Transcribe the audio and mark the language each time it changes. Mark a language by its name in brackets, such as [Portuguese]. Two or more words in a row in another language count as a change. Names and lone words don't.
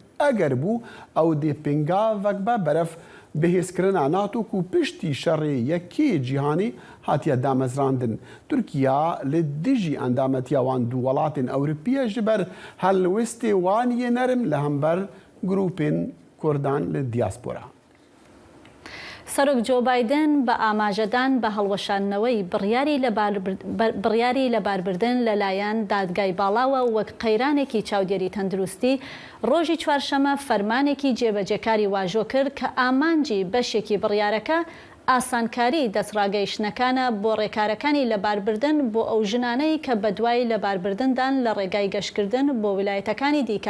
[Kurdish] Eger bû ew dê pêngavek be beref bihêzkirina NATO ku piştî şerê yekê cîhanî hatiye damezrandin. Tirkiya li dijî endametiya wan du welatên Ewropî ji ber helwestê wan yê nerim li hember grûpên Kurdan li diaspora. [Central Kurdish] سەرۆک جۆ بایدن بە ئاماژەدان بە هەڵوەشاندنەوەی بڕیاری لەباربردن لەلایەن دادگای باڵاوە وەک قەیرانێکی چاودێری تەندروستی ڕۆژی چوارشەمە فەرمانێکی جێبەجێکاری واژۆ کرد کە ئامانجی بەشێکی بڕیارەکە ئاسانکاری دەستڕاگەیشتنەکانە بۆ ڕێکارەکانی لەباربردن بۆ ئەو ژنانەی کە بەدوای لەباربردندان لە ڕێگای گەشتکردن بۆ ویلایەتەکانی دیکە.